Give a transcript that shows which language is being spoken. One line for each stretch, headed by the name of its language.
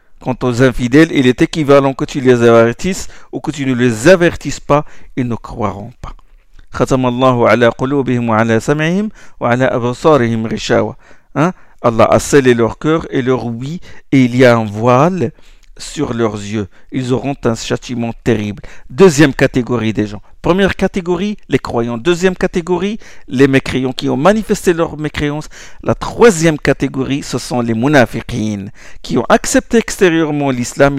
French: Quant aux infidèles, il est équivalent que tu les avertisses ou que tu ne les avertisses pas, ils ne croiront pas.
Arabic: ختم الله على قلوبهم وعلى سمعهم وعلى أبصارهم غشاوة. Hein?
French: Allah a scellé leur cœur et leur ouïe et il y a un voile sur leurs yeux. Ils auront un châtiment terrible. Deuxième catégorie des gens. Première catégorie, les croyants. Deuxième catégorie, les mécréants qui ont manifesté leur mécréance. La troisième catégorie, ce sont les munafiqin qui ont accepté extérieurement l'islam.